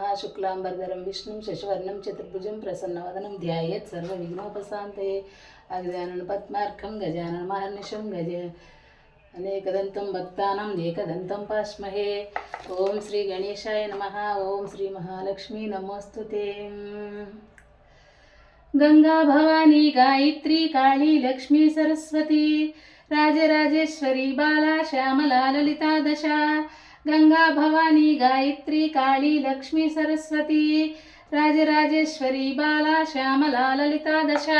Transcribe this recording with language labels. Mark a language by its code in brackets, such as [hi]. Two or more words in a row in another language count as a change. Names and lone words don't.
[sa] శుక్లాంబరధరం విష్ణుం శశివర్ణం చతుర్భుజం ప్రసన్నవదనం ధ్యాయేత్ సర్వ విఘ్నోపశాంతయే. అగజానన పద్మార్కం గజానన మహర్నిశం గజ అనేకదంతం భక్తానాం ఏకదంతం పాస్మహే. ఓం శ్రీ గణేశాయ నమః. ఓం శ్రీ మహాలక్ష్మీ నమోస్తుతే. गंगा भवानी गायत्री काली लक्ष्मी सरस्वती राजराजेश्वरी बाला श्यामला ललिता दशा. गंगा भवानी गायत्री काली लक्ष्मी सरस्वती राजराजेश्वरी बाला श्यामला ललिता दशा.